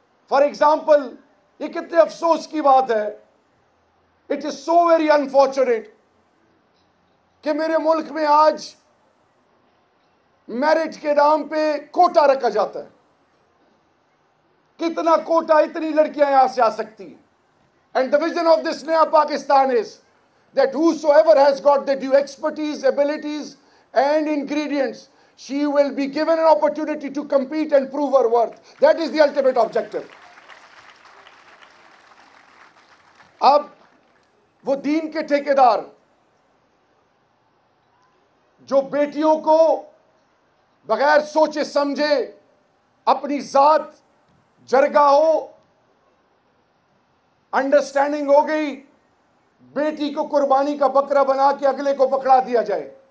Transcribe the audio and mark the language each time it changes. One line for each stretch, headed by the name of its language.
English: for example,
Urdu: یہ کتنے افسوس کی بات ہے،
English: it is so very unfortunate
Urdu: کہ میرے ملک میں آج میرٹ کے نام پہ کوٹا رکھا جاتا ہے. کتنا کوٹا، اتنی لڑکیاں یہاں سے آ سکتی ہیں.
English: And the vision of this Naya Pakistan is that whosoever has got the due expertise, abilities and ingredients, she will be given an opportunity to compete and prove her worth. That is the ultimate objective.
Urdu: اب وہ دین کے ٹھیکیدار جو بیٹیوں کو بغیر سوچے سمجھے اپنی ذات جرگہ ہو، انڈرسٹینڈنگ ہو گئی، بیٹی کو قربانی کا بکرا بنا کے اگلے کو پکڑا دیا جائے.